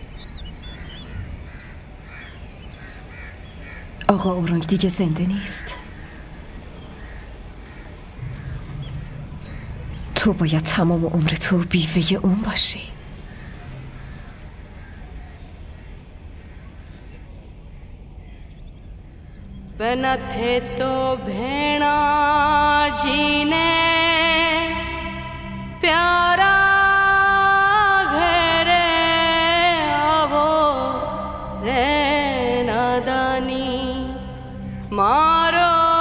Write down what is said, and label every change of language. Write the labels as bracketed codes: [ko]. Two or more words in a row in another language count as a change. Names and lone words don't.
[fa] آقا اورنگ دیگه زنده نیست. تو باید تمام عمر تو بیوه اون باشی. [raj] बनथे तो भेणा जीने प्यारा घरे आवो रे नादानी मारो